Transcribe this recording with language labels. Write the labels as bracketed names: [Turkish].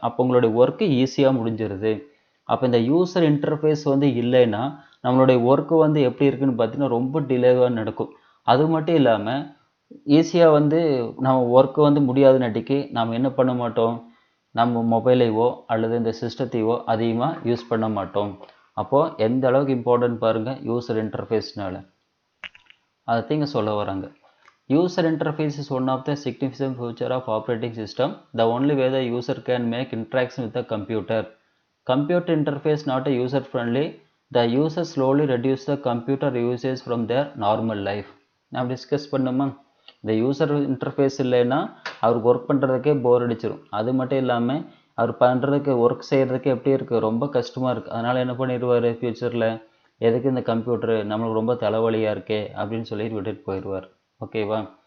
[Tamil] அப்போ உங்களுடைய ஒர்க்கு ஈஸியாக முடிஞ்சிருது. அப்போ இந்த யூசர் இன்டர்ஃபேஸ் வந்து இல்லைன்னா நம்மளுடைய ஒர்க்கு வந்து எப்படி இருக்குன்னு பார்த்தீங்கன்னா ரொம்ப டிலேவாக நடக்கும். அது மட்டும் இல்லாமல் ஈஸியாக வந்து நம்ம ஒர்க்கு வந்து முடியாதுனாட்டிக்கு நாம் என்ன பண்ண மாட்டோம், நம்ம மொபைலையோ அல்லது இந்த சிஸ்டத்தையோ அதிகமாக யூஸ் பண்ண மாட்டோம். அப்போது எந்த அளவுக்கு இம்பார்ட்டன்ட் பாருங்கள் யூசர் இன்டர்ஃபேஸ்னால. அதை இங்கே சொல்ல வராங்க. [English] User interface is one of the significant feature of operating system. The only way the user can make interaction with the computer. Computer interface not a user friendly. The user slowly reduce the computer usage from their normal life. [Tamil] நாம் discuss பண்ணுமா, இந்த user interface இல்லைன்னா அவருக்கு work பண்ணுறதுக்கே போர் அடிச்சிடும். அது மட்டும் இல்லாமல் அவர் பண்ணுறதுக்கு ஒர்க் செய்கிறதுக்கு எப்படி இருக்குது, ரொம்ப கஷ்டமாக இருக்குது. அதனால் என்ன பண்ணிடுவார் ஃப்யூச்சரில், எதுக்கு இந்த கம்ப்யூட்டரு நம்மளுக்கு ரொம்ப தலைவலியாக இருக்கே அப்படின்னு சொல்லிட்டு விட்டுட்டு போயிடுவார். ஓகேவா.